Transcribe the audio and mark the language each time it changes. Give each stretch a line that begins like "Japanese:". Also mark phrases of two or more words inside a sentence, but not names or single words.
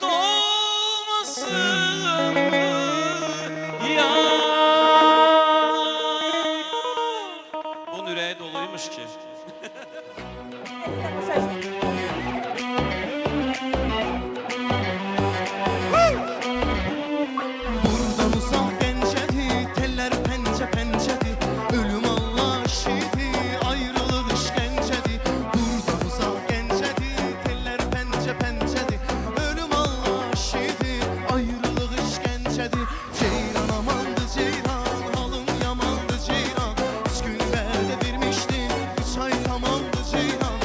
Turkish: Dolmasın ya.
Azerbaijani: Bunun ürəyi doluymuş ki. Buradan uzak Gəncədir, tellər pəncə-pəncədir, ölüm Allah şidir, ayrılıq işgəncədir. Buradan uzaq Gəncədir, tellər pəncə-pəncədir, ölüm Allah şidir, ayrılıq işgəncədir. Ceyran amandı ceyran, halım yamandı ceyran, üç gün vədə vermişdim, üç ay tamamdı ceyran.